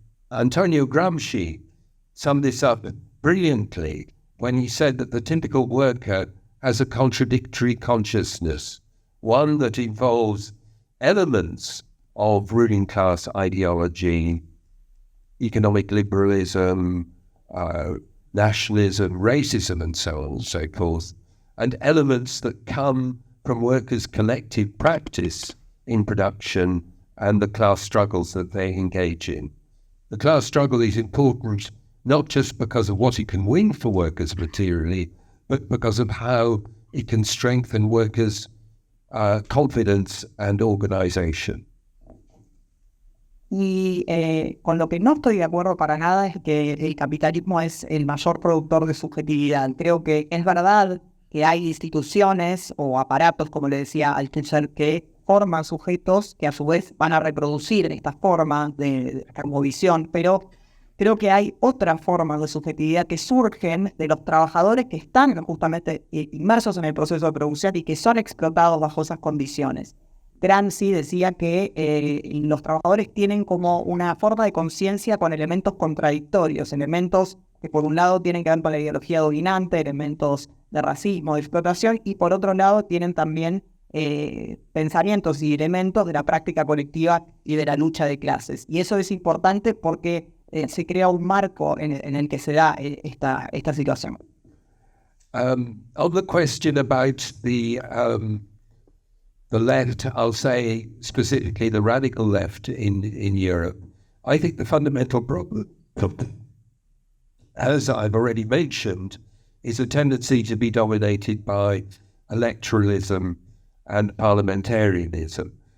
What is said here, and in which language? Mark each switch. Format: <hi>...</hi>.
<en>Antonio Gramsci summed this up brilliantly when he said that the typical worker has a contradictory consciousness, one that involves elements of ruling class ideology, economic liberalism, nationalism, racism, and so on and so forth, and elements that come from workers' collective practice in production and the class struggles that they engage in. The class struggle is important not just because of what it can win for workers materially, but because of how it can strengthen workers' confidence and organization.</en> <es>Y con lo que no estoy de acuerdo para nada es que el capitalismo es el mayor productor de subjetividad. Creo que es verdad que hay instituciones o aparatos, como le decía Althusser, que forman sujetos que a su vez van a reproducir esta forma de cosmovisión, pero creo que hay otras formas de subjetividad que surgen de los trabajadores que están justamente inmersos en el proceso de producción y que son explotados bajo esas condiciones. Gramsci decía que los trabajadores tienen como una forma de conciencia con elementos contradictorios, elementos que por un lado tienen que ver con la ideología dominante, elementos de racismo, de explotación, y por otro lado tienen también pensamientos y elementos de la práctica colectiva y de la lucha de clases. Y eso es importante porque se crea un marco en el que se da esta situación.</es> <en>On the question about the left, I'll say specifically the radical left in Europe, I think the fundamental problem, as I've already mentioned, is a tendency to be dominated by electoralism and parliamentarianism.</en>